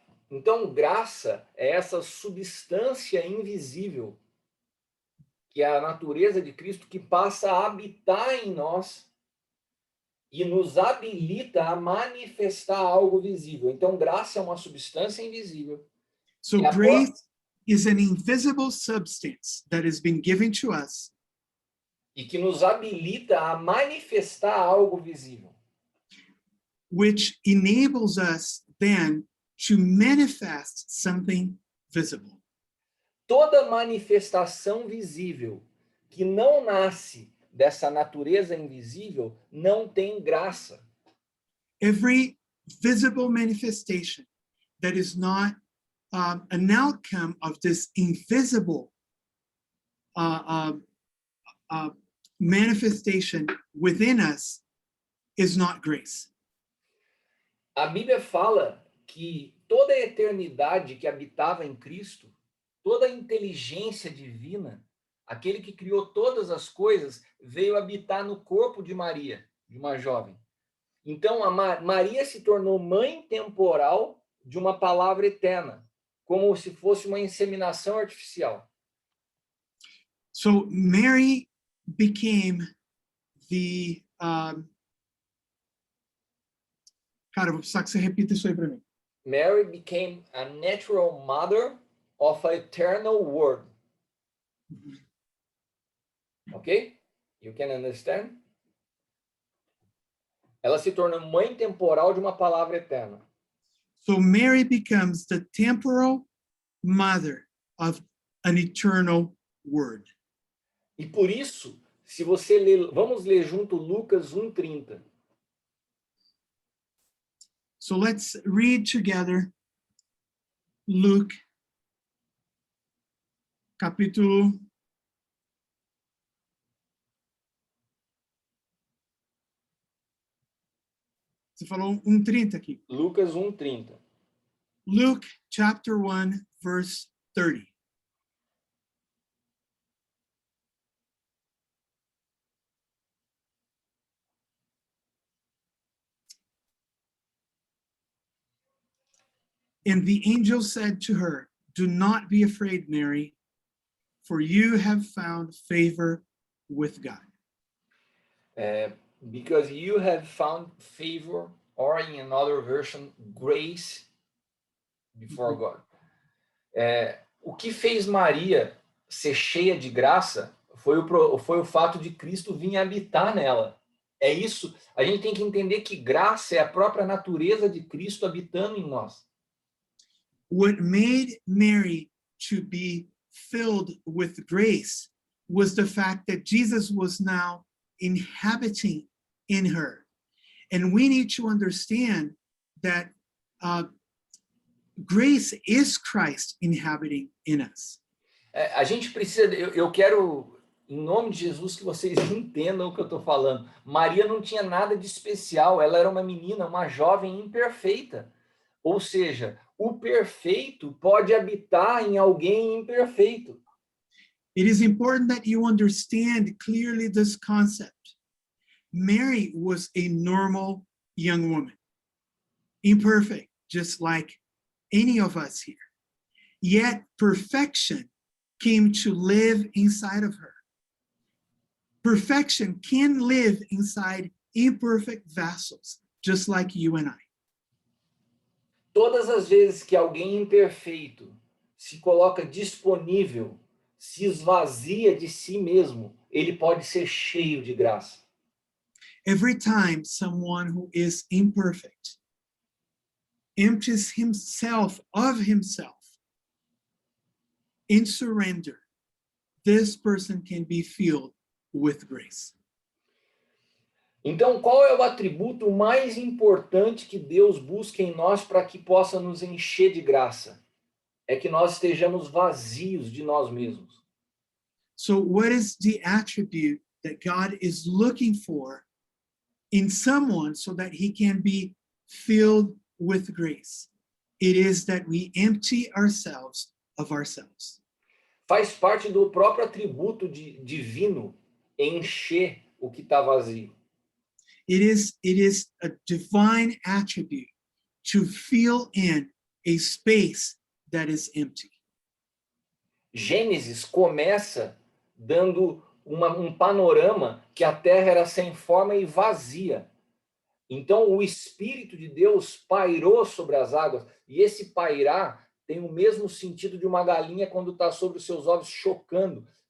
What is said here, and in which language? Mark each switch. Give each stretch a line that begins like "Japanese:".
Portuguese: Então, graça é essa substância invisível, que é a natureza de Cristo, que passa a habitar em nós e nos habilita a manifestar algo visível. Então, graça é uma substância invisível.
English: So
Portuguese: E a
English: grace is an invisible substance that has been given to us,
Portuguese: e que nos habilita a manifestar algo visível.
English: which enables us then to manifest something visible.
Portuguese: Toda manifestação visível que não nasce dessa natureza invisível não tem graça.
English: Every visible manifestation that is not an outcome of this invisible manifestation within us is not grace.
Portuguese: A Bíblia fala que toda a eternidade que habitava em Cristo, toda a inteligência divina, aquele que criou todas as coisas, veio habitar no corpo de Maria, de uma jovem. Então, Maria se tornou mãe temporal de uma palavra eterna, como se fosse uma inseminação artificial.
English: So Mary became the
Portuguese: cara, vou precisar que você repita isso aí para mim.
English: Mary became a natural mother of an eternal word. Ok? You can understand?
Portuguese: Ela se torna mãe temporal de uma palavra eterna.
English: So Mary becomes the temporal mother of an eternal word.
Portuguese: E por isso, se você ler, vamos ler junto Lucas 1:30.
English: So let's read together Luke
Portuguese: capítulo Você falou 1:30 aqui. Lucas 1:30.
English: Luke chapter 1 verse 30. And the angel said to her, "Do not be afraid, Mary, for you have found favor with God." Because you have found favor, or in another version, grace before God.
Portuguese: O que fez Maria ser cheia de graça foi o fato de Cristo vir habitar nela. É isso, a gente tem que entender que graça é a própria natureza de Cristo habitando em nós.
English: What made Mary to be filled with grace was the fact that Jesus was now inhabiting in her. And we need to understand that grace is Christ inhabiting in us.
Portuguese: A gente precisa, eu quero, em nome de Jesus, que vocês entendam o que eu estou falando. Maria não tinha nada de especial, ela era uma menina, uma jovem imperfeita. Ou seja, o perfeito pode habitar em alguém imperfeito.
English: It is important that you understand clearly this concept. Mary was a normal young woman, imperfect, just like any of us here. Yet perfection came to live inside of her. Perfection can live inside imperfect vessels, just like you and I.
Portuguese: Todas as vezes que alguém imperfeito se coloca disponível, se esvazia de si mesmo, ele pode ser cheio de graça.
English: Every time someone who is imperfect empties himself of himself in surrender, this person can be filled with grace.
Portuguese: Então, qual é o atributo mais importante que Deus busca em nós para que possa nos encher de graça? É que nós estejamos vazios de nós mesmos.
English: So what is the attribute that God is looking for in someone so that he can be filled with grace? It is that we empty ourselves of ourselves.
Portuguese: Faz parte do próprio atributo divino encher o que está vazio.
English: It is a divine attribute to fill in a space that is empty.
Portuguese: Gênesis começa dando um panorama que a terra era sem forma e vazia. Então, o Espírito de Deus pairou sobre as águas, e esse pairar tem o mesmo sentido de uma galinha quando está sobre os seus ovos chocando.